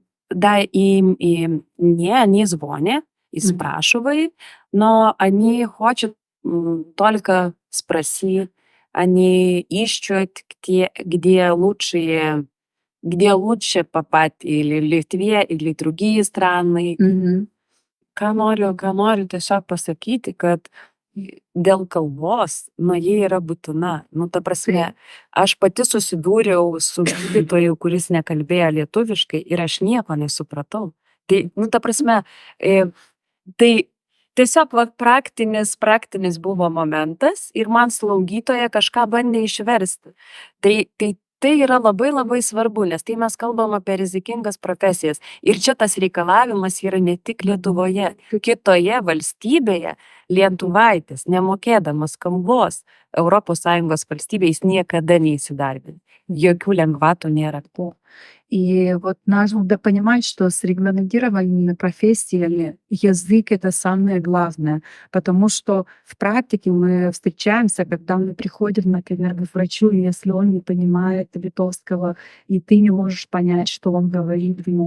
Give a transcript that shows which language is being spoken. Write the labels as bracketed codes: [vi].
[ru] Да, им не, они звонят и спрашивают, но они хотят только спросить, они ищут, где лучше попасть, или в Литве, или в другие страны. [lt] Ką noriu tiesiog pasakyti, kad dėl kalbos, jie yra būtina. Ta prasme, aš pati susidūriau su gydytoju, kuris nekalbėjo lietuviškai ir aš nieko nesupratau. Tai, ta prasme, tai tiesiog praktinis buvo momentas ir man slaugytoja kažką bandė išversti. Tai yra labai labai svarbu, nes tai mes kalbam apie rizikingas profesijas. Ir čia tas reikalavimas yra ne tik Lietuvoje, kitoje valstybėje lietuvaitis, nemokėdamas kalbos, ES valstybėje niekada neįsidarbina. Jokių lengvatų nėra. [ru] И вот надо понимать, что с регламентированными профессиями язык — это самое главное, потому что в практике мы встречаемся, когда мы приходим, например, к врачу, и если он не понимает литовского, и ты не можешь понять, что он говорит,